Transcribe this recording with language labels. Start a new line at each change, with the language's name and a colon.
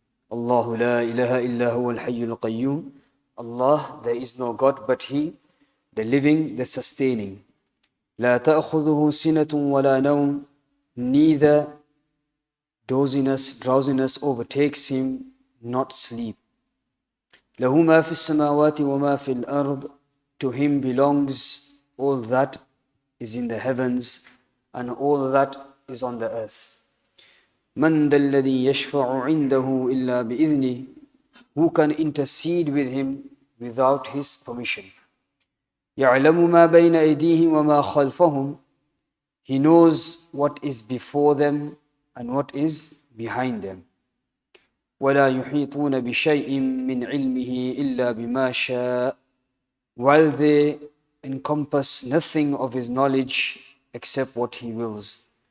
Arabic: Allahu la ilaha illa huwa al-Hayyul Qayyum.
English: Allah, there is no God but He, the living, the sustaining.
Arabic: لا تأخذه سنة ولا نوم.
English: Neither drowsiness overtakes him, not sleep.
Arabic: له ما في السماوات وما في الأرض.
English: To him belongs all that is in the heavens and all that is on the earth.
Arabic: من ذا الذي يشفع عنده إلا بإذنه.
English: Who can intercede with him without his permission?
Arabic: يعلم ما بين أيديهم وما خلفهم.
English: He knows what is before them and what is behind them.
Arabic: وَلَا يُحِيطُونَ بِشَيْءٍ مِّنْ عِلْمِهِ إِلَّا بِمَا شَاءَ.
English: While they encompass nothing of his knowledge except what he wills.